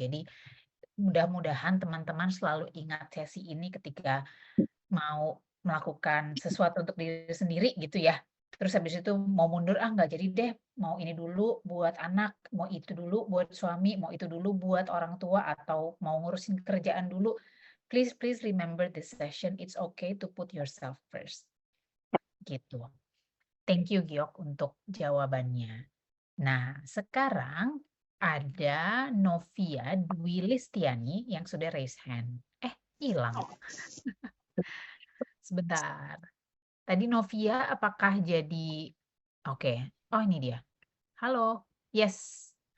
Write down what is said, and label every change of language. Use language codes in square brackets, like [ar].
[id] Jadi mudah-mudahan teman-teman selalu ingat sesi ini ketika mau melakukan sesuatu untuk diri sendiri gitu ya. Terus habis itu mau mundur, nggak jadi deh, mau ini dulu buat anak, mau itu dulu buat suami, mau itu dulu buat orang tua, atau mau ngurusin kerjaan dulu. [en] Please remember this session, it's okay to put yourself first. [id] Gitu. [en] Thank you [id] Giok untuk jawabannya. Nah, sekarang ada Novia Dwi Listiani yang sudah [en] raise hand. [id] Hilang. Sebentar. Tadi Novia apakah jadi... Oke. Oh, ini dia. Halo. Yes.